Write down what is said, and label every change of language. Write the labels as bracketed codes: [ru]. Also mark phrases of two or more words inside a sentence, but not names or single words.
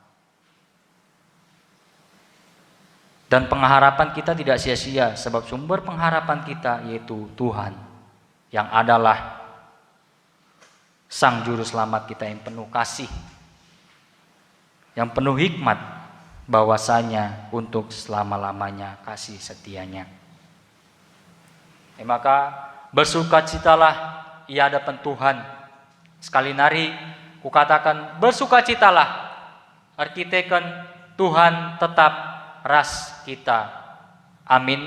[id] Dan pengharapan kita tidak sia-sia, sebab sumber pengharapan kita yaitu Tuhan, yang adalah Sang Juru Selamat kita yang penuh kasih, yang penuh hikmat, bahwasanya untuk selama-lamanya kasih setianya. Maka bersukacitalah di hadapan Tuhan. [btx] Sekali nari kukatakan, bersukacitalah, arkiteken Tuhan tetap ras kita. [id] Amin.